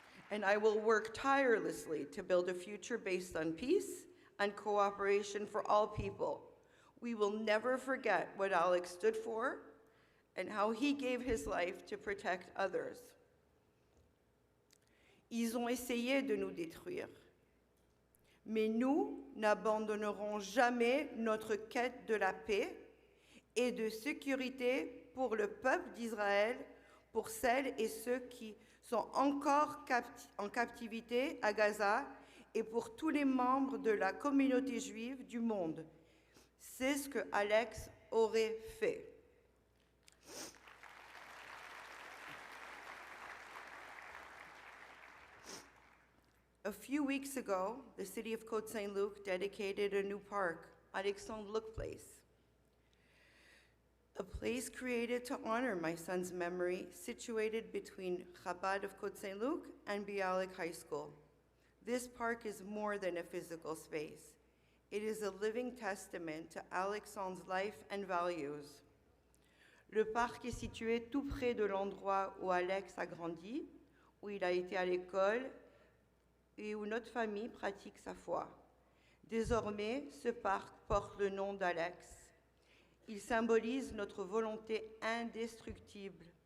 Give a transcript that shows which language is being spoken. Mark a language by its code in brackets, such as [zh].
[en] And I will work tirelessly to build a future based on peace and cooperation for all people. We will never forget what Alex stood for and how he gave his life to protect others. [fr] Ils ont essayé de nous détruire, mais nous n'abandonnerons jamais notre quête de la paix et de sécurité pour le peuple d'Israël, pour celles et ceux qui sont encore en captivité à Gaza et pour tous les membres de la communauté juive du monde. C'est ce que Alex aurait fait. [en] A few weeks ago, the city of Côte-Saint-Luc dedicated a new park, Alexandre-Luc Place. A place created to honor my son's memory, situated between Chabad of Côte-Saint-Luc and Bialik High School. This park is more than a physical space. It is a living testament to Alexandre's life and values. [fr] Le parc est situé tout près de l'endroit où Alex a grandi, où il a été à l'école et où notre famille pratique sa foi. Désormais, ce parc porte le nom d'Alex. Il symbolise notre volonté indestructible.